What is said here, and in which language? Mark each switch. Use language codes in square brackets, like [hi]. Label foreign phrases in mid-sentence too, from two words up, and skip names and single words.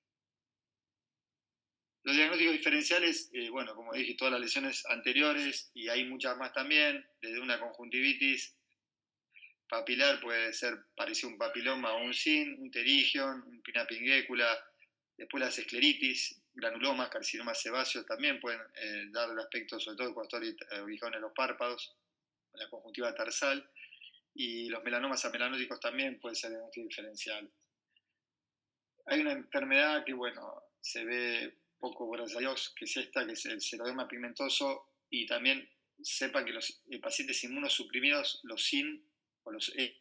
[es] Los diagnósticos diferenciales, bueno, como dije, todas las lesiones anteriores, y hay muchas más también, desde una conjuntivitis papilar puede ser parecido a un papiloma o un SIN, un pterigion, un pinapingécula, después las escleritis, granulomas, carcinomas sebáceos también pueden dar el aspecto, sobre todo cuando está ubicado en los párpados, en la conjuntiva tarsal, y los melanomas amelanóticos también pueden ser diagnóstico diferencial. Hay una enfermedad que, bueno, se ve poco, gracias a Dios, que es esta, que es el xeroderma pigmentoso, y también sepan que los pacientes inmunosuprimidos, los SIN o los